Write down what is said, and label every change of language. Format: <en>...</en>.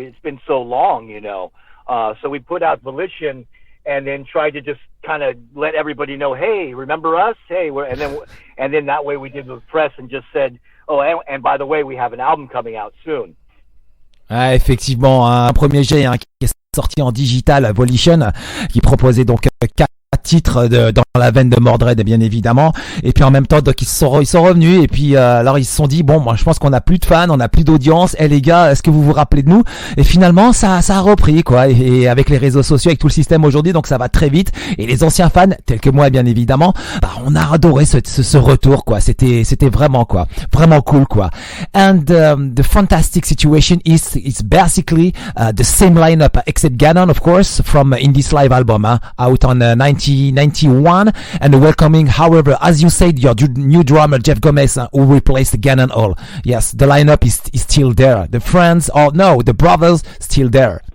<en>It's been so long, so we put out Volition and then tried to just kind of let everybody know, hey, remember us? Hey, and then that way we did the press and just said, oh, and by the way, we have an album coming out soon.</en> <fr>Ah, effectivement, un premier jet qui est sorti en digital, Volition, qui proposait donc 4 titre dans la veine de Mordred, bien évidemment. Et puis en même temps, donc ils sont revenus et puis alors ils se sont dit bon, moi je pense qu'on a plus de fans, on a plus d'audience. Les gars, est-ce que vous vous rappelez de nous? Et finalement ça a repris quoi. Et avec les réseaux sociaux, avec tout le système aujourd'hui, donc ça va très vite. Et les anciens fans, tels que moi bien évidemment, on a adoré ce retour quoi. C'était vraiment quoi, vraiment cool quoi.</fr> <en>And the fantastic situation is it's basically the same lineup except Gannon, of course, from in this live album out on 1991, and welcoming, however, as you said, your new drummer Jeff Gomes, who replaced Gannon Hall. Yes, the lineup is still there. The friends, or no, the brothers, still there.</en>